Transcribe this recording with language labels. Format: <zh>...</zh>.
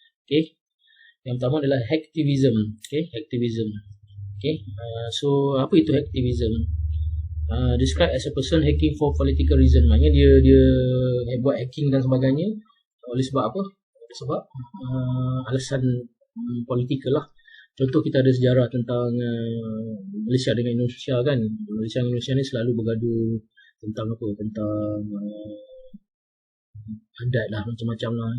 <ms>Okay, yang pertama adalah hacktivism. Okay, hacktivism. Okay, so apa itu hacktivism?</ms> <en>Describe as a person hacking for political reason.</en> <ms>Maknanya dia buat hacking dan sebagainya oleh sebab apa? Sebab alasan politikal lah. Contoh, kita ada sejarah tentang Malaysia dengan Indonesia kan. Malaysia dan Indonesia ni selalu bergaduh tentang apa? Tentang adat lah, macam-macam lah.</ms>